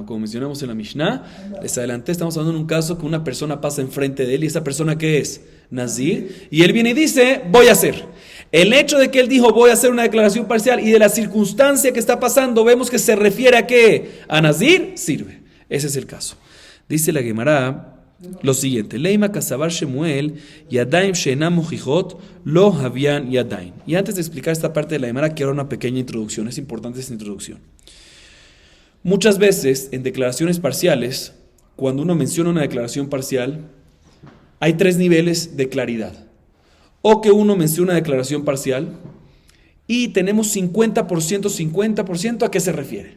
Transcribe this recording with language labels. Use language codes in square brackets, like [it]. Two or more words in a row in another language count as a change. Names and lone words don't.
[es] Como mencionamos en la Mishnah, les adelanté, estamos hablando de un caso que una persona pasa enfrente de él, y esa persona ¿qué es? Nazir, y él viene y dice, voy a hacer. El hecho de que él dijo, voy a hacer una declaración parcial, y de la circunstancia que está pasando, vemos que se refiere a ¿qué? A Nazir, sirve. Ese es el caso. Dice la Gemara lo siguiente, [arc] לימא קסבר שמואל, ידים שאינן מוכיחות, לא הויין ידים. [es] Y antes de explicar esta parte de la Gemara, quiero una pequeña introducción, es importante esta introducción. Muchas veces, en declaraciones parciales, cuando uno menciona una declaración parcial, hay tres niveles de claridad. O que uno menciona una declaración parcial y tenemos 50%, ¿a qué se refiere?